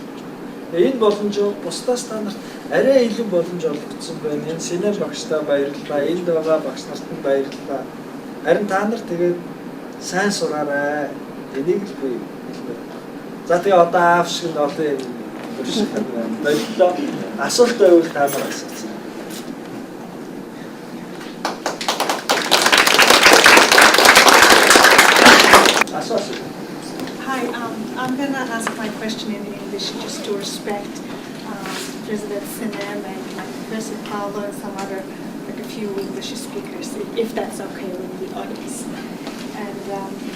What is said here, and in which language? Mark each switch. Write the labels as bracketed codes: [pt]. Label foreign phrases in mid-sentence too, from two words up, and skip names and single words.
[mn] Энэ боломж бусдаас та нарт арай илүү боломж олгогдсон байна. Энэ синем багштай баярлалаа. Энд байгаа багш нарт нь баярлалаа. Харин та нар тэгээд сайн сураарай. Энийг л би хэлмээр. За тэгээ одоо аав шиг нь олон юм баярлалаа. Асуулт байвал та нар асуусан. [en] Hi, I'm going to ask my question in English just to respect President Sinem and President Paolo and some other, like a few English speakers, if that's okay with the audience.